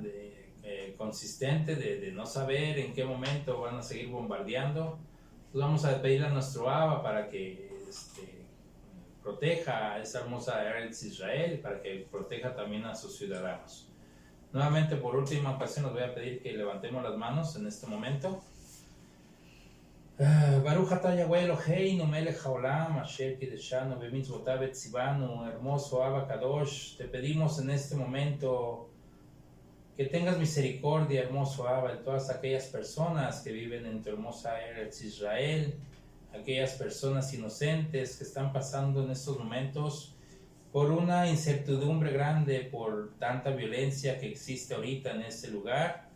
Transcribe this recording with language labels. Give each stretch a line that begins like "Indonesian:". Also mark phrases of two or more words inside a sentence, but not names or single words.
Spanish: Consistente de no saber en qué momento van a seguir bombardeando. Entonces vamos a pedirle a nuestro Abba para que proteja a esa hermosa Eretz Israel, para que proteja también a sus ciudadanos. Nuevamente, por última ocasión, les voy a pedir que levantemos las manos en este momento.
Hebrew: ברוך אתה יהוה אלהינו מלך העולם אשר קדשנו במצותיו וצונו.
Spanish: Hermoso
Hebrew: אבא קדוש,
Spanish: te pedimos en este momento que tengas misericordia, hermoso Abba, de todas aquellas personas que viven en tu hermosa Eretz Israel, aquellas personas inocentes que están pasando en estos momentos por una incertidumbre grande, por tanta violencia que existe ahorita en este lugar.